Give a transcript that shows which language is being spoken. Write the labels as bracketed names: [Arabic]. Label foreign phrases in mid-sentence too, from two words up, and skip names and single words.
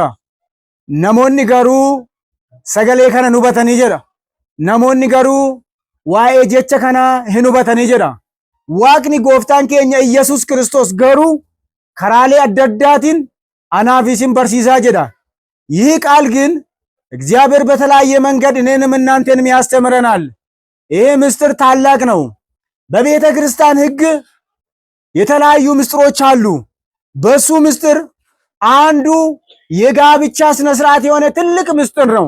[Oromo] Namoonni garuu sagalee kana hubatanii jedha. Namoonni garuu waa'ee jecha kanaa hin hubatanii jedha. Waaqni gooftaan keenya Iyesuus Kiristoos garuu karaalee adda addaatiin anaaf isin barsiisaa jedha። [Amharic] ይህ ቃል ግን እግዚአብሔር በተለያየ መንገድ እኔንም እናንተንም ያስተምረናል። ይሄ ምስጢር ታላቅ ነው። በቤተ ክርስቲያን ሕግ የተለያዩ ምስጢሮች አሉ። በሱ ምስጢር አንዱ የጋብቻ ስነ ስርዓት የሆነ ትልቅ ምስጢር ነው።